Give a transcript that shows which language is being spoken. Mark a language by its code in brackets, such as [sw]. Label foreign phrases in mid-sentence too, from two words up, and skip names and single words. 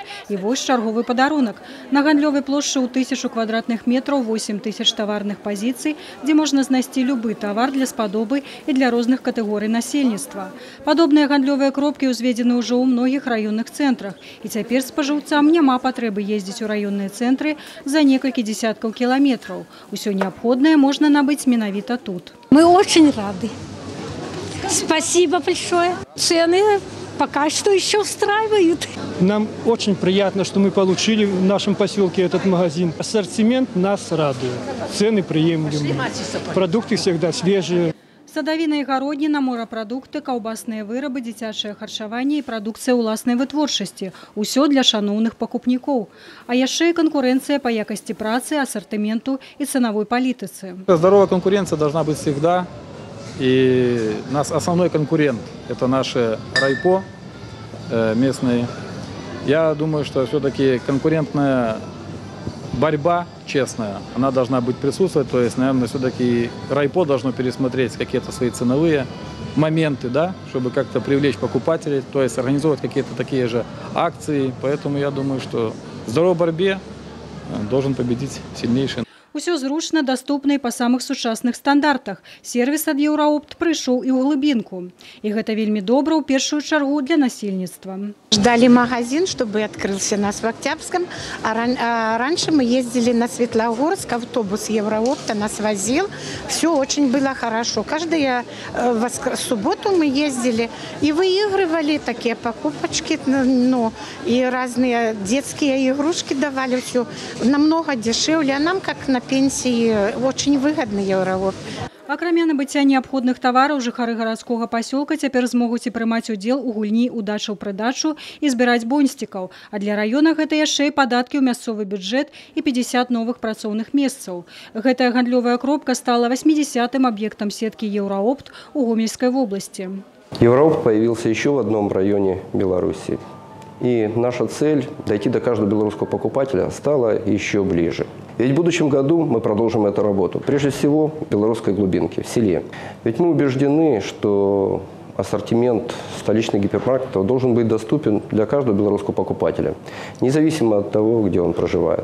[be] І вось чарговы падарунак. На гандлёвай плошчы ў 1000 квадратных метраў 8000 таварных пазіцый, дзе можна знайсці любы тавар для спадобы і для розных катэгорый насельніцтва. Падобныя гандлёвыя кропкі ўзведзены ўжо ў многіх раённых цэнтрах. І цяпер спажыўцам няма патрэбы ездзіць у раённыя цэнтры за некалькі дзесяткаў кіламетраў. Усё неабходнае можна набыць менавіта тут. [ru] Мы очень рады. Спасибо большое. Цены пока что еще устраивают. Нам очень приятно, что мы получили в нашем поселке этот магазин. Ассортимент нас радует. Цены приемлемые. Продукты всегда свежие. [be] Садавіна і гародніна, морапрадукты, каўбасныя вырабы, дзіцячае харчаванне і прадукцыя ўласнай вытворчасці. Усё для шаноўных пакупнікоў. А яшчэ і канкурэнцыя па якасці працы, ассортименту і цанавой палітыцы. [ru] Здоровая конкуренция должна быть всегда. И наш основной конкурент – это наши райпо местные. Я думаю, что все-таки конкурентная борьба честная, она должна быть присутствовать. То есть, наверное, все-таки райпо должно пересмотреть какие-то свои ценовые моменты, да, чтобы как-то привлечь покупателей, то есть организовать какие-то такие же акции. Поэтому я думаю, что в здоровой борьбе должен победить сильнейший. [be] Усё зручна, даступна і па самых сучасных стандартах. Сервіс ад Еўраопт прыйшоў і ў глыбінку. І гэта вельмі добра ў першую чаргу для насельніцтва. [ru] Ждали магазин, чтобы открылся нас в Октябрьском. Раньше мы ездили на Светлогорск, автобус Еўраопта нас возил. Все очень было хорошо. Каждую субботу мы ездили и выигрывали такие покупочки, и разные детские игрушки давали. Все намного дешевле. А нам, как на пенсии, очень выгодный Еўраопт. [be] Акрамя набыцця неабходных тавараў, жыхары гарадскога пасёлка цяпер змогуць і прымаць удзел у гульні «Удача ў прыдачу» і збіраць бонсцікаў. А для раёна гэта яшчэ і падаткі ў мясцовы бюджэт і 50 новых працоўных месцаў. Гэтая гандлёвая кропка стала 80-м аб'ектам сеткі Еўраопт у [ru] Гомельской области. Еўраопт появился еще в одном районе Беларуси. И наша цель – дойти до каждого белорусского покупателя стала еще ближе. Ведь в будущем году мы продолжим эту работу. Прежде всего, в белорусской глубинке, в селе. Ведь мы убеждены, что ассортимент столичных гипермаркетов должен быть доступен для каждого белорусского покупателя, независимо от того, где он проживает.